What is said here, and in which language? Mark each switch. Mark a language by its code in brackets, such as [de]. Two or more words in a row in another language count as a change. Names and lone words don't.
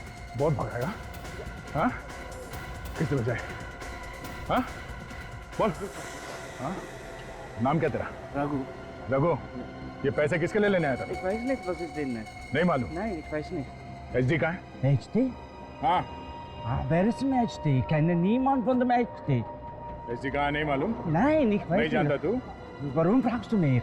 [hi] बहुत भगाएगा। हाँ कैसे बजाए? हाँ बोल। हाँ नाम क्या तेरा? रघु। रघु, ये पैसे किसके लिए लेने आया था? [de] Ich weiß nicht, was ist denn? [hi] नहीं मालूम? [de] Nein, ich weiß nicht. [hi] HD कहाँ है? HD? हाँ [de] Wer ist im HD? Ich kenne niemand von dem HD. [hi] HD कहाँ नहीं मालूम? [de] Nein, ich weiß [hi] नहीं जानता तू? [de] Warum fragst du mich?